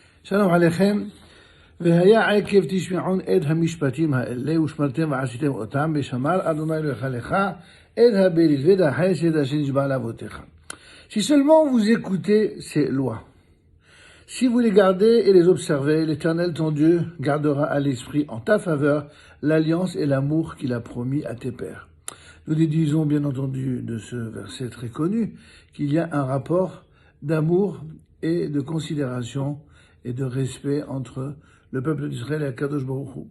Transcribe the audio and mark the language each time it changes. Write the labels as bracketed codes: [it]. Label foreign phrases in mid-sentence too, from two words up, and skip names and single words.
[he] שלום עליכם, והיה עקב תשמעון את המשפטים האלה, ושמרתם ועשיתם אותם, ושמר אדוני אלוהיך לך את הברית ואת החסד אשר נשבע לאבותיך. [fr] Si seulement vous écoutez ces lois, si vous les gardez et les observez, l'Éternel ton Dieu gardera à l'esprit en ta faveur l'alliance et l'amour qu'il a promis à tes pères. Nous déduisons bien entendu de ce verset très connu qu'il y a un rapport d'amour et de considération et de respect entre le peuple d'Israël et Akadosh Baruch Hu.